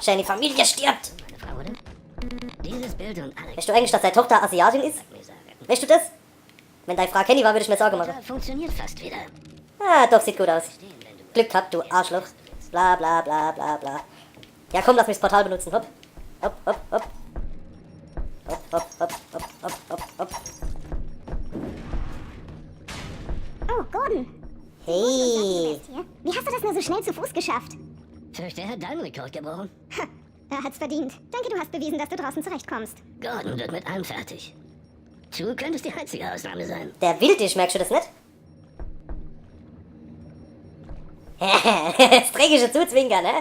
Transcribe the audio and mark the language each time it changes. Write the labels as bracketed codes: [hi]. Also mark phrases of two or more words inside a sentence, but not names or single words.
[de] Schön, die Familie stirbt. Meine Frau, oder? Dieses Bild und Alex... Weißt du eigentlich, dass deine Tochter Asiatin ist? Weißt du das? Wenn deine Frau Kenny war, würde ich mir Sorgen machen. Da funktioniert fast wieder. Ah, doch, sieht gut aus. Glück gehabt, du Arschloch. Bla, bla, bla, bla, bla. Ja, komm, lass mich das Portal benutzen. Hopp. Hopp, hopp, hopp. Hopp, hopp, hopp, hopp, hopp, hopp, hopp. Oh, Gordon. Hey. Wie hast du das nur so schnell zu Fuß geschafft? Fürchte, er hat deinen Rekord gebrochen. Ha, er hat's verdient. Danke, du hast bewiesen, dass du draußen zurechtkommst. Gordon wird mit allem fertig. Du könntest die einzige Ausnahme sein. Der will dich, merkst du das nicht? Das dreckige Zuzwinkern, ne?